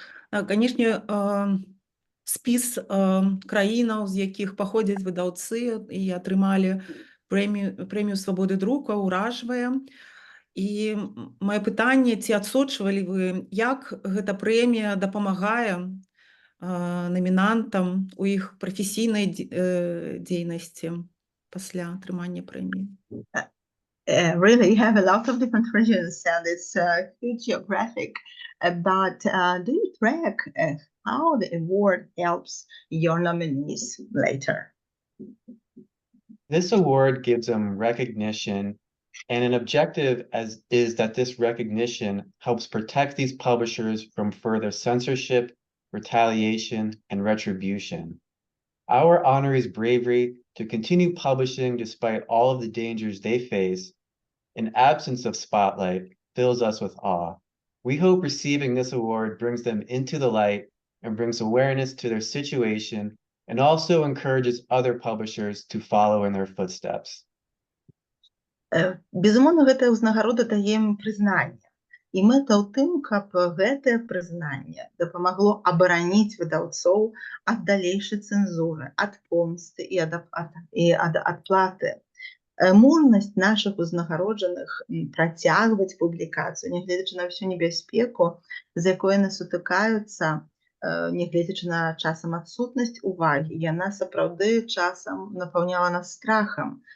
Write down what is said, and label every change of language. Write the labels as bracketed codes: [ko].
[be] Канешне, спіс краінаў, з якіх паходзяць выдаўцы і атрымалі прэмію свабоды друку, ўражвае. І маё пытанне, ці адсочвалі вы, як гэта прэмія дапамагае намінантам у іх прафесійнай дзейнасці пасля атрымання прэміі? [en] Really, you have a lot of different regions and it's huge geographic, but do you track how the award helps your nominees later? This award gives them recognition, and an objective is that this recognition helps protect these publishers from further censorship, retaliation, and retribution. Our honorees' bravery to continue publishing despite all of the dangers they face, in absence of spotlight, fills us with awe. We hope receiving this award brings them into the light and brings awareness to their situation, and also encourages other publishers to follow in their footsteps. [be] Безумоўна, гэтая ўзнагарода дае ім прызнанне. І мэта ў тым, каб гэтае прызнанне дапамагло абараніць выдаўцоў ад далейшай цэнзуры, ад помсты і ад адплаты. Мужнасць нашых узнагароджаных працягваць публікацыю, нягледзячы на всю небяспеку, з якой яны сутыкаюцца, нягледзячы на часам адсутнасць увагі, яна сапраўды часам напаўняла нас страхам.